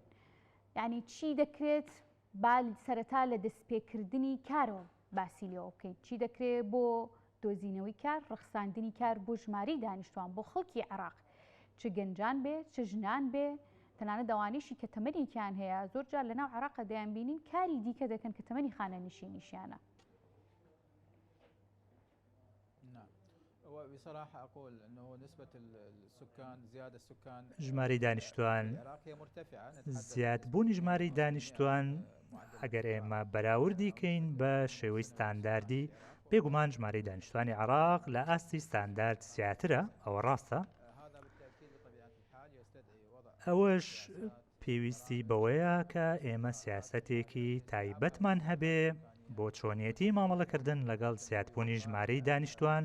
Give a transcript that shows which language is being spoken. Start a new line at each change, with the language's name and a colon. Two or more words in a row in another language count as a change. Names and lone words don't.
Central Kurdish: یعنی چی دەکرێت با سەرەتا لە دەستپێکردنی کارەوە باسی لێەوە بکەین، چی دەکرێت بۆ دۆزینەوەی کار، ڕخساندنی کار بۆ ژماری دانیشتوان بۆ خەڵکی عێراق، چ گەنجان بێ چ ژنان بێ، تەنانەت دەوانیشی کە تەمەنێکیان هەیە زۆر جار لە ناو عێراقە دەیانبینین کاری دیکە دەکەن کە تەمەنی خانە نشینیشیانە.
Arabic: وبصراحة أقول أنه نسبة السكان زيادة السكان
Central Kurdish: ژمارەی دانیشتوان زیادبوونی ژمارەی دانیشتوان ئەگەر ئێمە بەراوردی کەین بە شێوەی ستانداردی بێگومان ژمارەی دانیشتوانی عێراق لە ئاستی ستاندارد زیاترە، ئەوە ڕاستە. ئەوەش پێویستی بەوەیە کە ئێمە سیاسەتێکی تایبەتمان هەبێ بۆ چۆنیەتی مامەڵەکردن لەگەڵ زیادبوونی ژمارەی دانیشتوان.